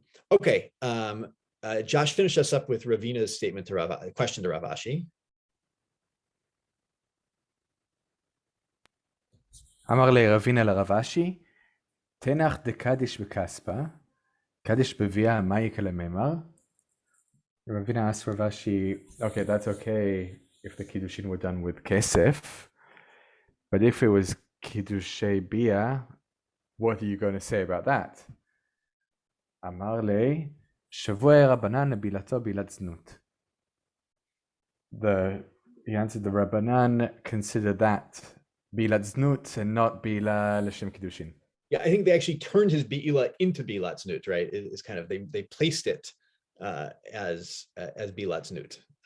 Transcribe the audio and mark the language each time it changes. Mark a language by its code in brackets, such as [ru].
[en] Okay. Josh, finish us up with Ravina's statement to question to Rav Ashi. [arc] אמר לי רבינה לרב אשי, תנח דקדיש בכספה, קדיש בביאה מה יקלה מימר? [en] Ravina asked Rav Ashi, okay, that's okay if the kiddushin were done with kesef, but if it was kiddushay bia, what are you going to say about that? [arc] אמר לי, שבוי רבנן לבילתו בילת זנות. [en] He answered, the Rabbanan considered that bilat znut and not bila l'shem kiddushin. Yeah, I think they actually turned his bi'ila into bilat znut, right? It's kind of, they placed it as bilat znut.